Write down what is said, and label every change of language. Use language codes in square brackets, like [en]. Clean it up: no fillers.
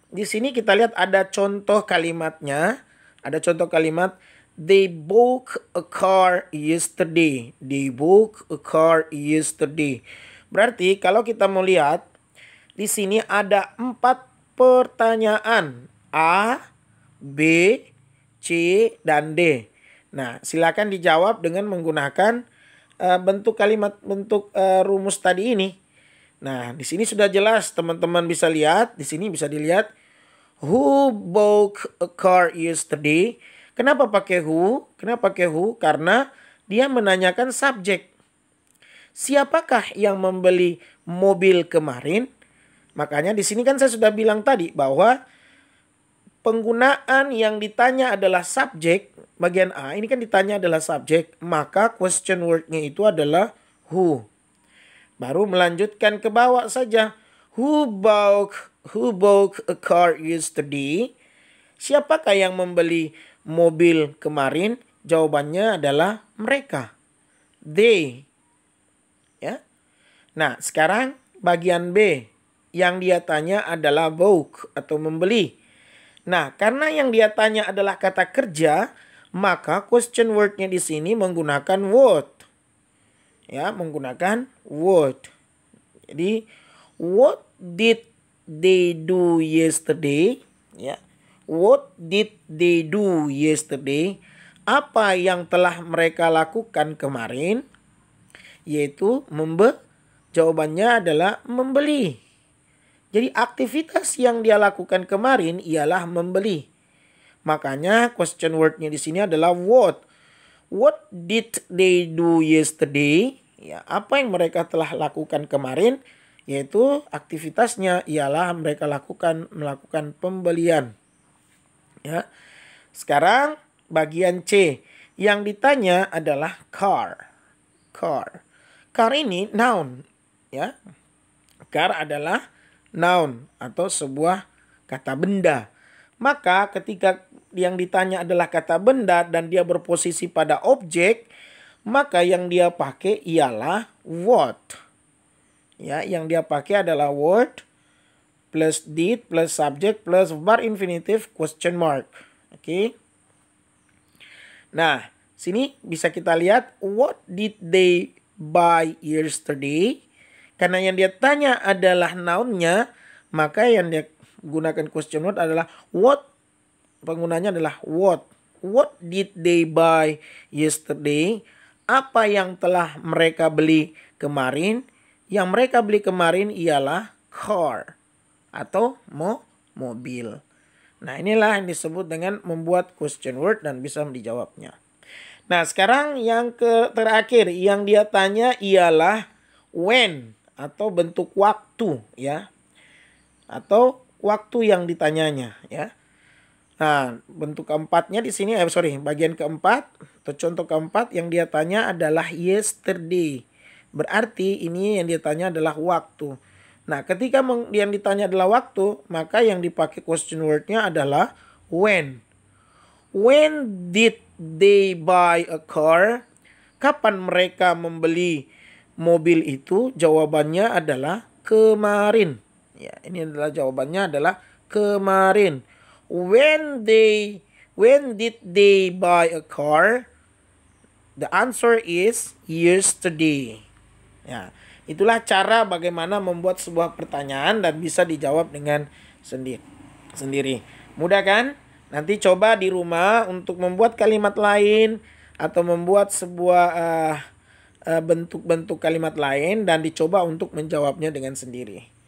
[id] Di sini kita lihat ada contoh kalimatnya. Ada contoh kalimat, [en] they bought a car yesterday. They bought a car yesterday. [id] Berarti kalau kita mau lihat, di sini ada 4 pertanyaan. A, B, C, dan D. Nah, silakan dijawab dengan menggunakan bentuk kalimat, bentuk rumus tadi ini. Nah, di sini sudah jelas, teman-teman bisa lihat. Di sini bisa dilihat, [en] who bought a car yesterday. [id] Kenapa pakai who? Kenapa pakai who? Karena dia menanyakan subjek. Siapakah yang membeli mobil kemarin? Makanya di sini kan saya sudah bilang tadi bahwa penggunaan yang ditanya adalah subjek. Bagian A ini kan ditanya adalah subjek. Maka question word-nya itu adalah who. Baru melanjutkan ke bawah saja. [en] Who bought a car yesterday? [id] Siapakah yang membeli mobil kemarin? Jawabannya adalah mereka. They. Ya. Nah, sekarang bagian B. Yang dia tanya adalah bought atau membeli. Nah, karena yang dia tanya adalah kata kerja, maka question word-nya di sini menggunakan what. Ya, menggunakan what. Jadi, [en] what did they do yesterday? Ya. What did they do yesterday? [id] Apa yang telah mereka lakukan kemarin? Yaitu jawabannya adalah membeli. Jadi aktivitas yang dia lakukan kemarin ialah membeli. Makanya question word-nya di sini adalah what. [en] What did they do yesterday? [id] Ya, apa yang mereka telah lakukan kemarin? Yaitu aktivitasnya ialah mereka melakukan pembelian. Ya. Sekarang bagian C. Yang ditanya adalah car. Car ini noun. Ya. Car adalah noun atau sebuah kata benda. Maka ketika yang ditanya adalah kata benda dan dia berposisi pada objek, maka yang dia pakai ialah what. Ya, yang dia pakai adalah [en] what plus did plus subject plus bar infinitive question mark. Oke. [id] Nah, sini bisa kita lihat [en] what did they buy yesterday? [id] Karena yang dia tanya adalah noun-nya, maka yang dia gunakan question word adalah what. Penggunanya adalah what. [en] What did they buy yesterday? [id] Apa yang telah mereka beli kemarin? Yang mereka beli kemarin ialah car atau mobil. Nah, inilah yang disebut dengan membuat question word dan bisa dijawabnya. Nah, sekarang yang terakhir yang dia tanya ialah when atau bentuk waktu, ya. Atau waktu yang ditanyanya, ya. Nah, bentuk keempatnya di sini, bagian keempat atau contoh keempat yang dia tanya adalah yesterday. Berarti ini yang dia tanya adalah waktu. Nah, ketika yang ditanya adalah waktu, maka yang dipakai question word-nya adalah when. [en] When did they buy a car? [id] Kapan mereka membeli mobil itu? Jawabannya adalah kemarin. Ya, ini adalah jawabannya adalah kemarin. [en] when did they buy a car? The answer is yesterday. [id] Ya, itulah cara bagaimana membuat sebuah pertanyaan dan bisa dijawab dengan sendiri. Mudah kan? Nanti coba di rumah untuk membuat kalimat lain atau membuat sebuah bentuk-bentuk kalimat lain dan dicoba untuk menjawabnya dengan sendiri.